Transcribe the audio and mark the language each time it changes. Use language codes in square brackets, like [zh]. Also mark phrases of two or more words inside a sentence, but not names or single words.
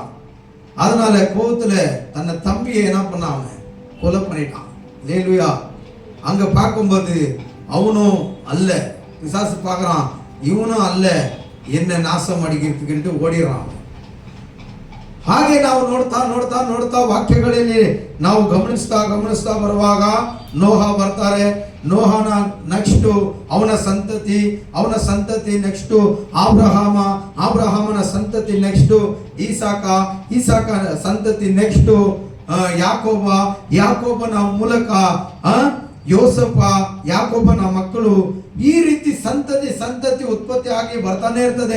[ta] அதனால கோபத்துல தன்னை தம்பியை என்ன பண்ணான்? அவன் கொலை பண்ணிட்டான். ஹல்லேலூயா. அங்க பார்க்கும்போது அவனும் அல்ல, பிசாசு பார்க்கறான், இவனும் அல்ல, என்ன நாசம் அடிக்கிறதுக்கு ஓடிடுறான். [kn] ಹಾಗೆ ನಾವು ನೋಡ್ತಾ ನೋಡ್ತಾ ನೋಡ್ತಾ ವಾಕ್ಯಗಳಲ್ಲಿ ನಾವು ಗಮನಿಸ್ತಾ ಬರುವಾಗ ನೋಹ ಬರ್ತಾರೆ. ನೋಹನ ನೆಕ್ಸ್ಟ್ ಅವನ ಸಂತತಿ ನೆಕ್ಸ್ಟ್ ಆಬ್ರಹಾಮನ ಸಂತತಿ ನೆಕ್ಸ್ಟ್ ಈಸಾಕ ಸಂತತಿ ನೆಕ್ಸ್ಟ್ ಯಾಕೋಬನ ಮೂಲಕ ಯೋಸಫ, ಯಾಕೋಬನ ಮಕ್ಕಳು, ಈ ರೀತಿ ಸಂತತಿ ಉತ್ಪತ್ತಿ ಆಗಿ ಬರ್ತಾನೆ ಇರ್ತದೆ.